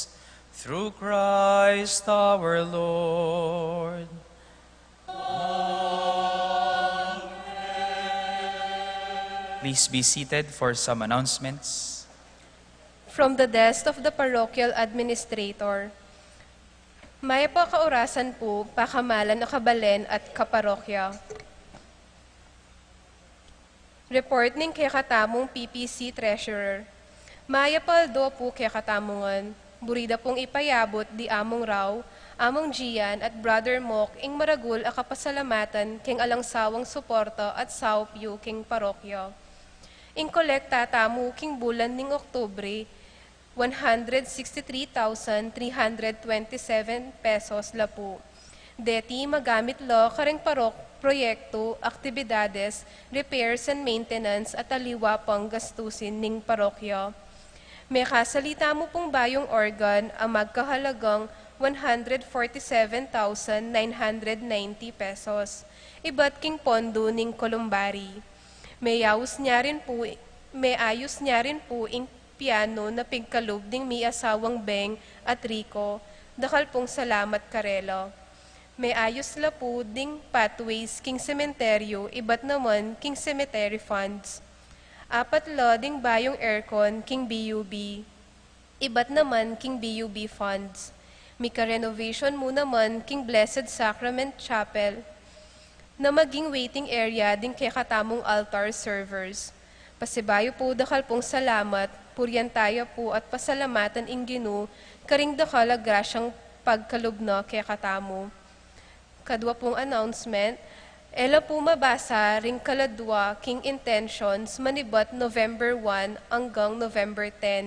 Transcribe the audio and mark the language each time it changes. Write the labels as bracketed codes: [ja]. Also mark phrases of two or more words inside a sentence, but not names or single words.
[en] Through Christ our Lord. Please be seated for some announcements. From the desk of the parochial administrator, [pam] may pakaurasan po, pakamalan na kabalen at kaparokya. Report ning kay katamong [en] PPC Treasurer. [pam] Maya paldo po kay katamungan, burida pong ipayabot di among raw, among Gian at Brother Mok ing maragul a kapasalamatan king alangsawang suporta at saupyo king parokya. Ing kolekta tamo king bulan ning Oktubre, 163,327 pesos la po. Deti magamit lo kareng proyekto, aktibidades, [en] repairs and maintenance [pam] at aliwa pang gastusin ning parokya. May kasalita mo pong bayong organ ang magkahalagang 147,990 pesos. Iba't king pondo ning Columbari. May ayos niya rin po ing piano na pigkalob ding may asawang Beng at Rico, dakal pong salamat karelo. May ayos la po ding pathways king sementeryo, iba't naman king [en] cemetery funds. [pam] Apat la ding bayong aircon king BUB, iba't naman king [en] BUB funds. [pam] Mika renovation mo naman king Blessed Sacrament Chapel, na maging [en] waiting area [pam] din kay katamong [en] altar servers. [pam] Pasibayo po dakal pong salamat, puryan tayo po at pasalamatan ing Ginoo, karing dakal grasyang pagkalubna kay katamo. Kadwa pong announcement, ela po mabasa ring kaladwa king intentions manibat November 1 hanggang November 10.